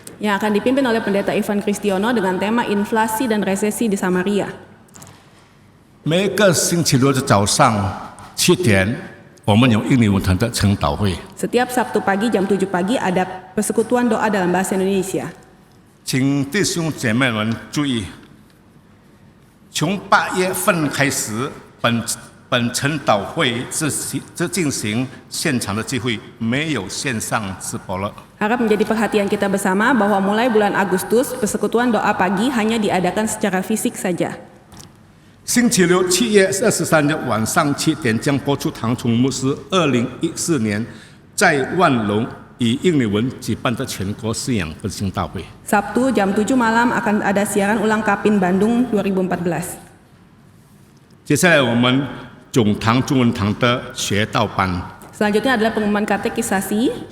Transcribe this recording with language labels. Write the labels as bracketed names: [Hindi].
[Indonesian] Yang akan dipimpin oleh Pendeta Ivan Kristiono dengan tema inflasi dan resesi di Samaria. [Chinese] 每个星期六的早上7点，我们有印尼文堂的晨祷会， [Indonesian] Setiap Sabtu pagi jam 7 pagi ada persekutuan doa dalam bahasa Indonesia. [Chinese] 请弟兄姐妹们注意，从8月份开始，本晨祷会只进行现场的聚会，没有线上直播了。 [Indonesian] Harap menjadi perhatian kita bersama bahwa mulai bulan Agustus persekutuan doa pagi hanya diadakan secara fisik saja. [Chinese] 星期六7月23日晚上7点将播出唐崇牧师2014年在万隆以印尼文举办的全国信仰复兴大会。 [Indonesian] Sabtu jam 7 malam akan ada siaran ulang Kapin Bandung 2014. [Chinese] 接下来我们总堂中文堂的学道班， [Indonesian] Selanjutnya adalah pengumuman katekisasi.